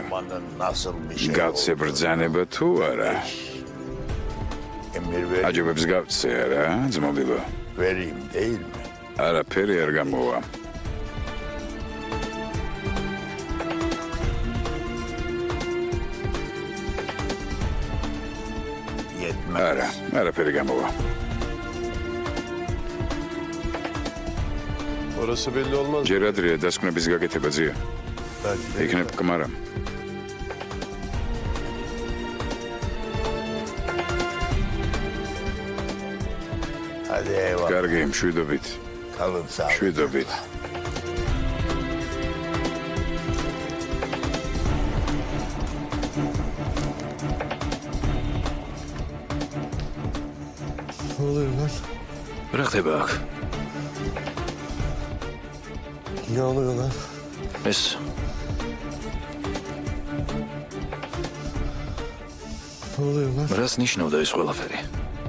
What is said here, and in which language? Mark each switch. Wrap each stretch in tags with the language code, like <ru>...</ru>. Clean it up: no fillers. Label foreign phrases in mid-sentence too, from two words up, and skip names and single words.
<tr>Romanın nasıl bir şey</tr> <ka>გავცე ბრძანება თუ არა?</ka> <tr>emir ver,</tr> <ka>აჯობებს გავცე არა, ძმობილო?</ka> <tr>vereyim değil mi?</tr> <ka>არაფერი არ გამოვა.</ka> <tr>Yetmez.</tr> <ka>არა, არაფერი გამოვა.</ka> <tr>Orası belli olmaz.</tr> <ka>ჯერ ადრეა დასკვნების გაკეთება ძია.</ka> <tr>Belki de.</tr> <ka>იქნებ კმარა.</ka> <tr>Hadi eyvallah.</tr> <ka>კარგი, მშვიდობით.</ka> <tr>Kalın sağ olun.</tr> <ka>მშვიდობით.</ka> <tr>Ne oluyor lan?</tr> <ka>რა ხდება აქ?</ka> <tr>Ne oluyor lan?</tr> <ka>ეს</ka> <tr>Ne oluyor lan?</tr> <ka>რას ნიშნავდა ეს ყველაფერი?</ka>